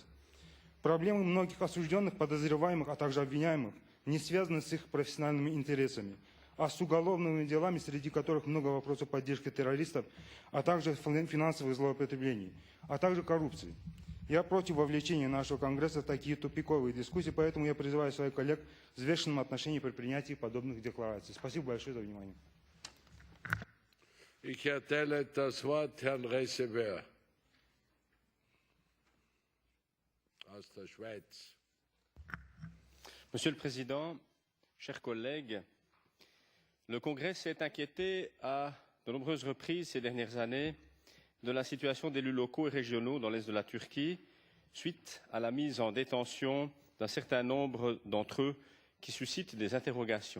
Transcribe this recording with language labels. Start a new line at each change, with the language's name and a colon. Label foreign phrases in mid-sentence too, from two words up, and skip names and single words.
Russian: Проблемы многих осужденных, подозреваемых, а также обвиняемых не связаны с их профессиональными интересами, а с уголовными делами, среди которых много вопросов поддержки террористов, а также финансовых злоупотреблений, а также коррупции. Я против вовлечения нашего Конгресса в такие тупиковые дискуссии, поэтому я призываю своих коллег к взвешенному отношению при принятии подобных деклараций. Спасибо большое за внимание.
German: Ich erteile das Wort Herrn Receveur aus der Schweiz.
French: Monsieur le Président, chers collègues, le Congrès s'est inquiété à de nombreuses reprises ces dernières années de la situation d'élus locaux et régionaux dans l'est de la Turquie, suite à la mise en détention d'un certain nombre d'entre eux qui suscitent des interrogations.